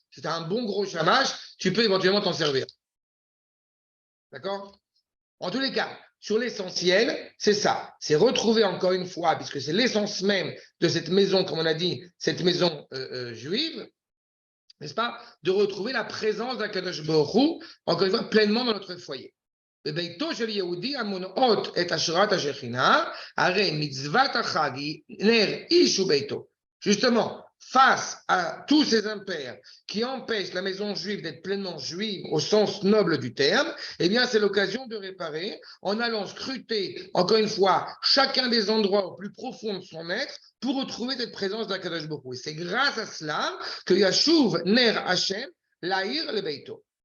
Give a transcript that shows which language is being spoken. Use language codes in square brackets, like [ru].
[fr] Si tu as un bon gros shamash, tu peux éventuellement t'en servir. D'accord? En tous les cas, sur l'essentiel, c'est ça. C'est retrouver encore une fois, puisque c'est l'essence même de cette maison, comme on a dit, cette maison juive, n'est-ce pas? De retrouver la présence d'Akadosh Baruch Hu, encore une fois, pleinement dans notre foyer. [he] בביתו של יהודי המונעות את השראת השכינה, הרי מצוות החג היא נר איש וביתו. [fr] Justement, face à tous ces impairs qui empêchent la maison juive d'être pleinement juive au sens noble du terme, eh bien, c'est l'occasion de réparer en allant scruter, encore une fois, chacun des endroits au plus profond de son être pour retrouver cette présence d'Akadosh Baruch Hu. Et c'est grâce à cela que [he] Yashuv Ner Hashem Lahir le Beito.